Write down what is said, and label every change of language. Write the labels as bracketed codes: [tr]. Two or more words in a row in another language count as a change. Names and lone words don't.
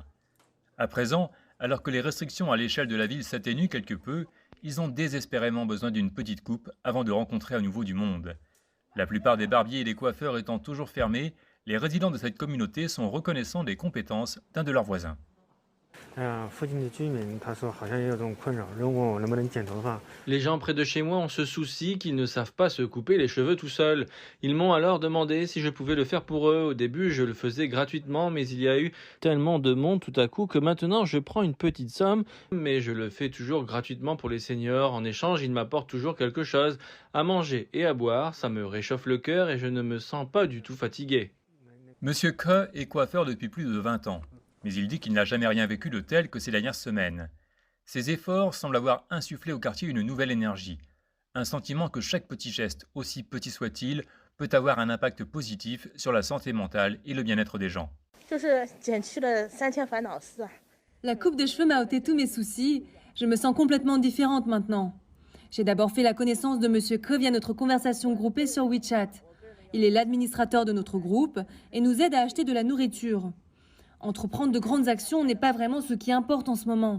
[fr] À présent, alors que les restrictions à l'échelle de la ville s'atténuent quelque peu, ils ont désespérément besoin d'une petite coupe avant de rencontrer à nouveau du monde. La plupart des barbiers et des coiffeurs étant toujours fermés, les résidents de cette communauté sont reconnaissants des compétences d'un de leurs voisins. [zh] 附近的居民他说好像也有这种困扰，问我能不能剪头发。 [fr] Les gens près de chez moi ont ce souci qu'ils ne savent pas se couper les cheveux tout seuls. Ils m'ont alors demandé si je pouvais le faire pour eux. Au début, je le faisais gratuitement, mais il y a eu tellement de monde tout à coup que maintenant je prends une petite somme, mais je le fais toujours gratuitement pour les seniors. En échange, ils m'apportent toujours quelque chose à manger et à boire. Ça me réchauffe le cœur et je ne me sens pas du tout fatigué. Monsieur Ke est coiffeur depuis plus de 20 ans, mais il dit qu'il n'a jamais rien vécu de tel que ces dernières semaines. Ses efforts semblent avoir insufflé au quartier une nouvelle énergie, un sentiment que chaque petit geste, aussi petit soit-il, peut avoir un impact positif sur la santé mentale et le bien-être des gens. [zh] 就是减去了3000烦恼丝。 [fr] La coupe de cheveux m'a ôté tous mes soucis. Je me sens complètement différente maintenant. J'ai d'abord fait la connaissance de Monsieur Ke via notre conversation groupée sur WeChat. Il est l'administrateur de notre groupe et nous aide à acheter de la nourriture. Entreprendre de grandes actions n'est pas vraiment ce qui importe en ce moment.